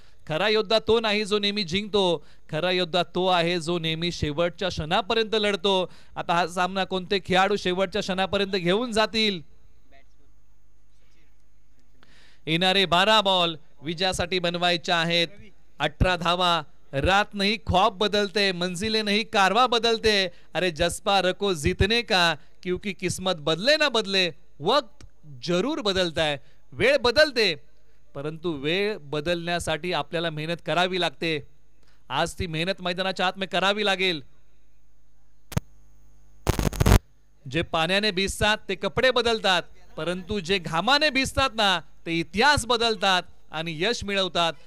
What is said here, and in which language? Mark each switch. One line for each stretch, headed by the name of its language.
Marathi: खरा योद्धा तो नाही जो नेहमी जिंकतो, खरा योद्धा तो आहे जो नेहमी शेवटच्या क्षणापर्यंत लढतो. आता हा सामना कोणते खेळाडू शेवटच्या क्षणापर्यंत घेऊन जातील? येणारे 12 बॉल विजयासाठी बनवायचे आहेत. 18 धावा.
Hindi: रात नहीं ख्वाब बदलते, मंजिलें नहीं कारवा बदलते. अरे जज्बा रखो जीतने का, क्योंकि किस्मत बदले ना बदले वक्त जरूर बदलता है.
Marathi: वेळ बदलते, परंतु वेळ बदलण्यासाठी आपल्याला मेहनत करावी लागते. आज ती मेहनत मैदानाच्या आत में करावी लागेल. जे पाण्याने भिजतात ते कपडे बदलतात, परंतु जे घामाने भिजतात ना ते इतिहास बदलतात आणि यश मिळवतात.